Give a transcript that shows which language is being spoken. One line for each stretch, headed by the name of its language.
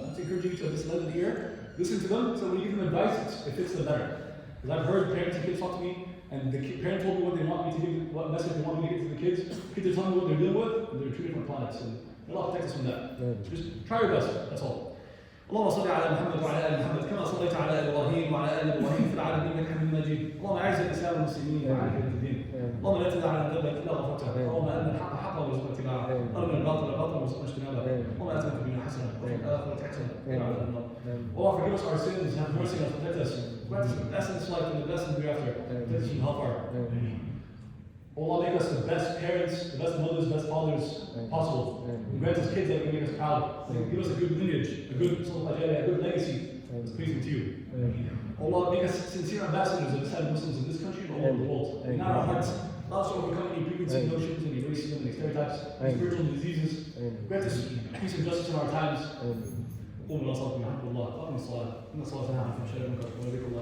English: I'm just encouraging you to just lend an ear, listen to them, so when you give them advice, it fits them better. Because I've heard parents and kids talk to me, and the parent told me what they want me to do, what message they want me to get to the kids. Kids are telling me what they're dealing with, and they're two different planets, and Allah protect us from that. Just try your best, that's all.
Arabic: اللهم صل على محمد وعلى ال محمد كما صليت على ابراهيم وعلى ال ابراهيم في العالمين انك حميد مجيد. اللهم اعز الاسلام والمسلمين وعلى الدين. اللهم لا تدع لنا ذنبا الا غفرته. اللهم ارنا الحق حقا وارزقنا اتباعه. ارنا الباطل باطلا وارزقنا اجتنابه. اللهم اتنا في الدنيا حسنه وفي الاخره حسنه وقنا عذاب النار.
English: Allah forgive us our sins, have mercy on us, protect us. Grant us the best in this life and the best in the hereafter. Protect us from hellfire. Allah make us the best parents, the best mothers, the best fathers possible. And grant us kids that can make us proud. Give us a good lineage, a good legacy that's pleasing to you. Allah make us sincere ambassadors of Islam Muslims in this country and all over the world. In our hearts, allow us to overcome any preconceived notions, any racism, any stereotypes, any spiritual diseases. Grant us peace and justice in our times.
Arabic: قوموا إلى صلاتكم يرحمكم الله. وأقيموا الصلاة. إن الصلاة تنهى عن الفحشاء والمنكر وذكر الله